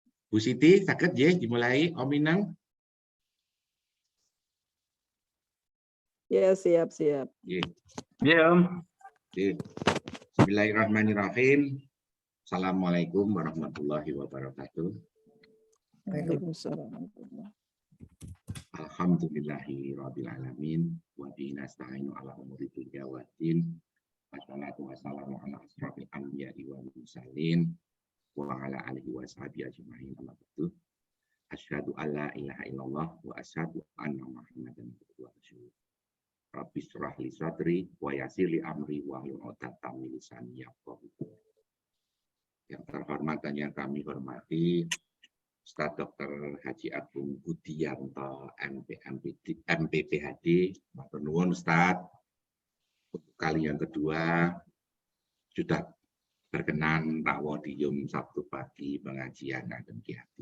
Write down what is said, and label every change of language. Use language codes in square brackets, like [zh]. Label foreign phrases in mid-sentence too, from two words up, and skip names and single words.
[jv] Bu Siti, saged nggih dimulai Om Minang? [id] Ya, siap. [jv] Nggih. [id] Iya, Om. [jv] Nggih. [ar] بسم الله الرحمن الرحيم. السلام عليكم ورحمة الله وبركاته. Waalaikumsalam. الحمد لله رب العالمين وبه نستعين على أمور الدنيا والدين. والصلاة والسلام على أشرف الأنبياء والمرسلين وعلى آله وصحبه أجمعين. أما بعد. أشهد أن لا إله إلا الله وأشهد أن محمدا عبده ورسوله. رب اشرح لي صدري ويسر لي أمري واحلل عقدة من لساني يفقهوا قولي. [id] Yang terhormat dan yang kami hormati Ustaz Dr. Haji Agung Budianto MPPHD, [jv] matur nuwun [id] Ustaz. Untuk kali yang kedua sudah berkenan Pak Wodium Sabtu pagi pengajian Adem Ki Hati.